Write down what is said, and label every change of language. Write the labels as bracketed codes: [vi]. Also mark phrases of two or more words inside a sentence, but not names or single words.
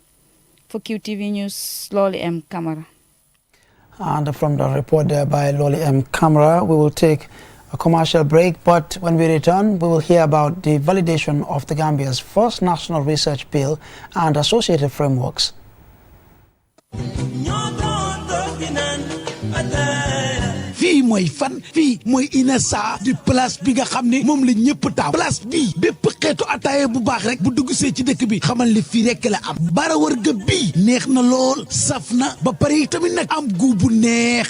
[en] For QTV News, Loli M. Kamara. And from the report there by Loli M. Kamara, we will take a commercial break, but when we return, we will hear about the validation of the Gambia's first national research bill and associated frameworks. [wo] fii mooy fan fii mooy INESA di place bi nga xam ne moom la ñëpp taaw place bii bépp xeetu ataaya bu baax rek bu dugg see ci dëkk bi xamal li fii rek la am bara wërga bii neex na lool saf na ba pare tamit nag am gu bu neex